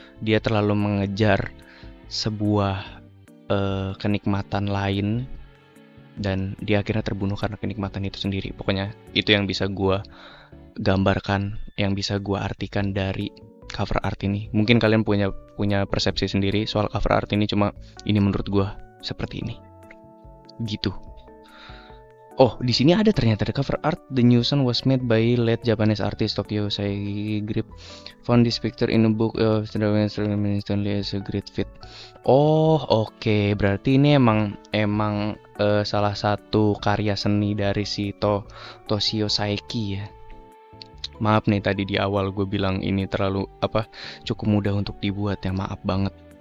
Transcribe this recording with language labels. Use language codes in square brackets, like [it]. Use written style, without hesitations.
[id] Dia terlalu mengejar sebuah kenikmatan lain dan dia akhirnya terbunuh karena kenikmatan itu sendiri. Pokoknya itu yang bisa gue gambarkan, yang bisa gue artikan dari cover art ini. Mungkin kalian punya persepsi sendiri soal cover art ini, cuma ini menurut gue seperti ini gitu. Oh, di sini ada ternyata the cover art. [en] The new song was made by late Japanese artist Tokyo Saigrip. Found this picture in a book of Stanley as a great fit. [id] Oh, oke. Berarti ini emang salah satu karya seni dari si Toshio Saeki ya. Maaf nih tadi di awal gue bilang ini terlalu cukup mudah untuk dibuat ya, maaf banget.